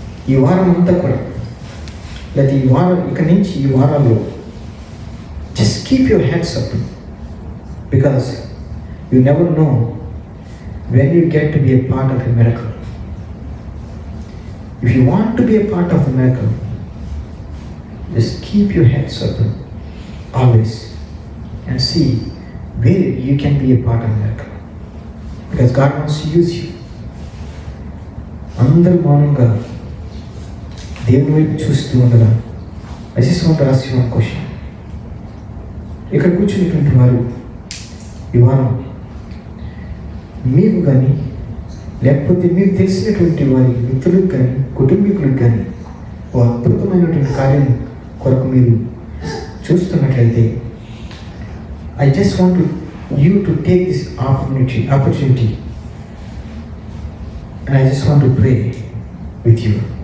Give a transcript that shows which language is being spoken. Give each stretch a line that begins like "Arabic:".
Telugu: ఈ వారం అంతా కూడా, లేదా ఈ వారం ఇక నుంచి ఈ వారాల్లో
English: Just keep your heads up, because you never know when you get to be a part of a miracle. If you want to be a part of the miracle, just keep your heads open always and see where you can be a part of the miracle, because God wants to use you.
Telugu: అందరూ మౌనంగా దేవుని వైపు చూస్తూ ఉండగా
English: I just want to ask you one question.
Telugu: ఇక్కడ కూర్చున్నటువంటి వారు ఈ వారం మీకు కానీ లేకపోతే మీకు తెలిసినటువంటి వారి మిత్రులకు కానీ కుటుంబీకులకు కానీ ఓ అద్భుతమైనటువంటి కార్యం కొరకు మీరు చూస్తున్నట్లయితే
English: I just want you to take this opportunity and I just want to pray with you.